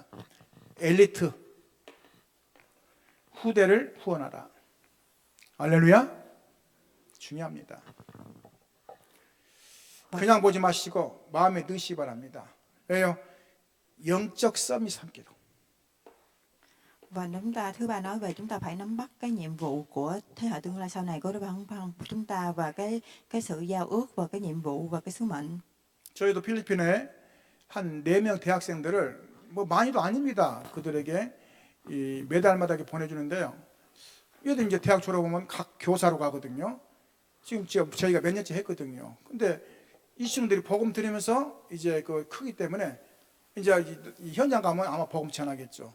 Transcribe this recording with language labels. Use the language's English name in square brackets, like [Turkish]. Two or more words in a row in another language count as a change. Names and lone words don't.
[Korean] 엘리트, 후대를 후원하라. 할렐루야. 중요합니다. 그냥 보지 마시고 마음에 넣으시기 바랍니다. 왜요? 영적 썸이 삼기로. [Vietnamese] Và thứ ba nói về chúng ta phải nắm bắt cái nhiệm vụ của thế hệ tương lai sau này của bản thân chúng ta, và cái sự giao ước và cái nhiệm vụ và cái sứ mệnh. [Korean] 저희도 필리핀에 한 4명 대학생들을 많이도 아닙니다. 그들에게 매달마다 이렇게 보내주는데요. 얘들 이제 대학 졸업하면 각 교사로 가거든요. 지금 저희가 몇 년째 했거든요. 근데 이 친구들이 복음 들으면서 이제 그 크기 때문에 이제 이 현장 가면 아마 복음 전하겠죠.